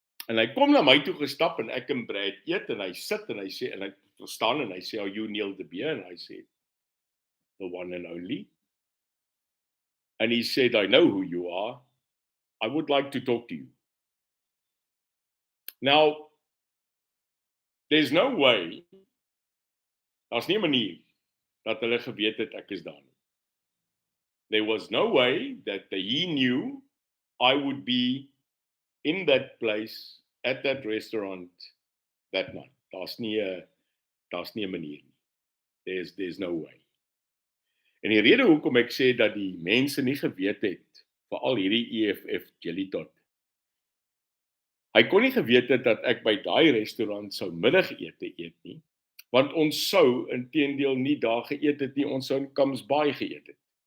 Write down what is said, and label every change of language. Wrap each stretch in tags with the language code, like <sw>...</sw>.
<af>En hy kom na my toe gestap en ek en Brad eet en hy sit en hy sê, en hy staan en hy sê,</af> <en>"Are you Neil de Beer?"</en> <af>En hy sê,</af> <en>"The one and only." And he said, "I know who you are. I would like to talk to you." Now, there's no way,</en> <af>daar's nie 'n manier dat hulle geweet het ek is daar nie.</af> <en>There was no way that he knew I would be in that place, at that restaurant, that night.</en> <af>Daar's nie 'n manier nie.</af> <en>There's no way.</en> <af>En die rede hoekom ek sê dat die mense nie geweet het, veral hierdie EFF jelly tot, hy kon nie geweet het dat ek by daai restaurant sou middagete eet nie, want ons sou inteendeel nie daar geëet het nie, ons sou in Camps Bay geëet het.</af>